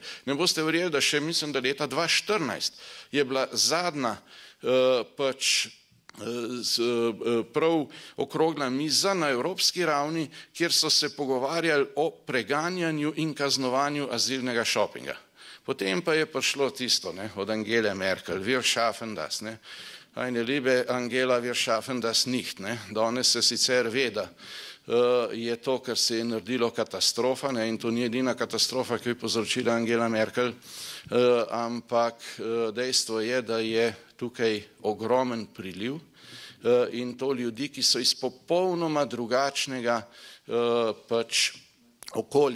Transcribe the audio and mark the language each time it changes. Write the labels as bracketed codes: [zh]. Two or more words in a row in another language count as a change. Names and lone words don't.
[sl] Ne boste verjeli, da še mislim, da leta 2014 je bila zadnja prav okrogla miza na evropski ravni, kjer so se pogovarjali o preganjanju in kaznovanju azilnega šopinga. Potem pa je prišlo tisto od Angele Merkel, [de] wir schaffen das, eine liebe Angela, wir schaffen das nicht. [sl] Danes se sicer ve, da je to, kar se je naredilo, katastrofa, in to ni edina katastrofa, ki je povzročila Angela Merkel, ampak dejstvo je, da je tukaj ogromen priliv in to ljudi, ki so iz popolnoma drugačnega okolja.